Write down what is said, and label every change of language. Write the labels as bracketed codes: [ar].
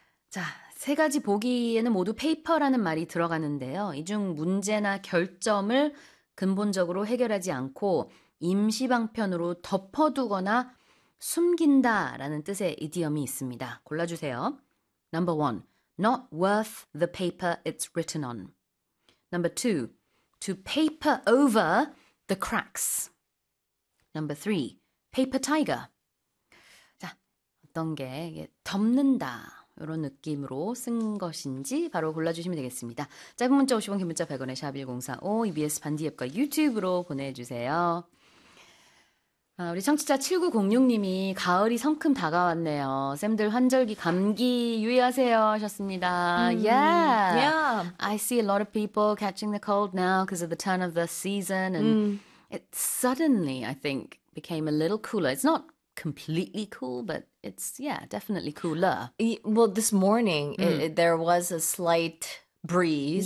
[ko] 자, 세 가지 보기에는 모두 paper라는 말이 들어가는데요. 이 중 문제나 결점을 근본적으로 해결하지 않고 임시방편으로 덮어두거나 숨긴다라는 뜻의 이디엄이 있습니다. 골라주세요. [en] Number one, not worth the paper it's written on. Number two, to paper over the cracks. Number three, paper tiger. [ko] 자, 어떤 게 덮는다 이런 느낌으로 쓴 것인지 바로 골라주시면 되겠습니다. 짧은 문자 50원, 긴 문자 100원에 샵 1045, EBS 반디 앱과 유튜브로 보내주세요. 아, 우리 청취자 7906님이 가을이 성큼 다가왔네요. 쌤들 환절기 감기 유의하세요 하셨습니다. [en] Yeah. Yeah. I see a lot of people catching the cold now because of the turn of the season. And it suddenly, I think, became a little cooler. It's not completely cool, but it's, yeah, definitely cooler. Well, this morning, there was a slight breeze.